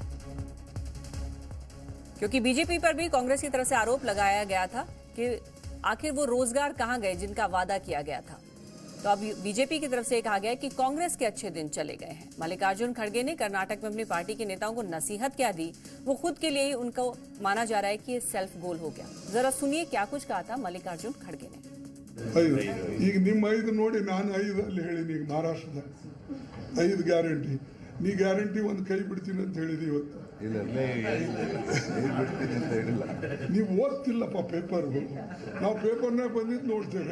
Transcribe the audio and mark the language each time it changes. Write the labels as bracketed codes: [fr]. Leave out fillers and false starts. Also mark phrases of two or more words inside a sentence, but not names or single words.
[hi] क्योंकि बीजेपी पर भी कांग्रेस की तरफ से आरोप लगाया गया था कि आखिर वो रोजगार कहां गए जिनका वादा किया गया था। तो अब बीजेपी की तरफ से कहा गया कि कांग्रेस के अच्छे दिन चले गए हैं। मल्लिकार्जुन खड़गे ने कर्नाटक में अपनी पार्टी के नेताओं को नसीहत क्या दी, वो खुद के लिए ही उनको माना जा रहा है कि ये सेल्फ गोल हो गया। जरा सुनिए क्या कुछ कहा था मल्लिकार्जुन खड़गे ने। [kn] ಈಗ ನಿಮ್ಮ 5 ನೋಡಿ ನಾನು 5 ಅಲ್ಲಿ ಹೇಳಿನಿ। ಈಗ ಮಹಾರಾಷ್ಟ್ರದ 5 ಗ್ಯಾರಂಟಿ, ನೀ ಗ್ಯಾರಂಟಿ ಒಂದು ಕೈ ಬಿಡ್ತೀನಿ ಅಂತ ಹೇಳಿದಿ ಇವತ್ತು। ನೀವು ಓದ್ತಿಲ್ಲಪ್ಪ ಪೇಪರ್, ನಾವು ಪೇಪರ್ನಾಗ ಬಂದಿದ್ದು ನೋಡ್ತೇವೆ।